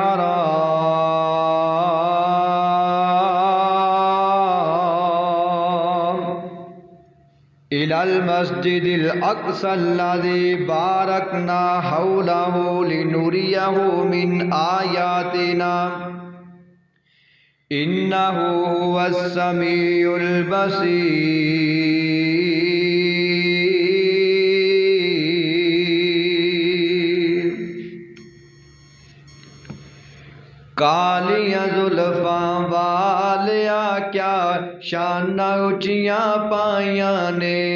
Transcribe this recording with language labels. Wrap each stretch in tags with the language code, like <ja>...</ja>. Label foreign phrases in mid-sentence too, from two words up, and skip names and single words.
<ar>حرام إلى المسجد الأقصى الذي باركنا حوله لنريه من آياتنا إنه هو السميع البصير.</ar> <pa>کالیاں زلفاں والیا کیا شاناں اچیاں پائیاں نے.</pa>